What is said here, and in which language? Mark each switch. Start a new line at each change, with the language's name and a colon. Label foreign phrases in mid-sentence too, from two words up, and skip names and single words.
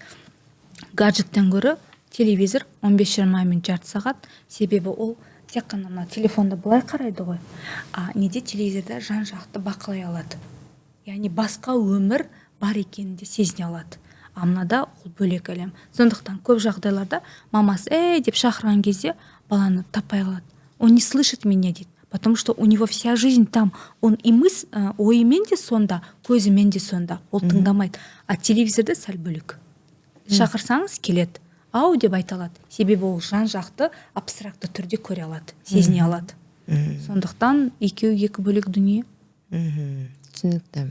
Kazakh: Гаджеттен гөрі телевизор 15-20 минут жарты сағат, себебі ол тек қана телефонда былай қарайды ғой. Неде телевизорда жан-жақты бақылай алады. Яғни басқа өмір бар екенін де сезіне алады. Мынада ол бөлек әлем. Сондықтан көп жағдайларда мамасы деп шақырған кезде баланы таппай қалады.
Russian: Он не слышит меня дейді. Потому что у него вся жизнь там. Он и
Kazakh: ойымен де сонда, көзімен де сонда. Ол тыңдамайды. А телевизорда сәл бөлек. Шақырсаңыз келеді. Ау деп айта алады. Себебі ол жан-жақты абстракты түрде көре алады, сезіне алады. Сондықтан екі бөлек дүние. Түсінікті.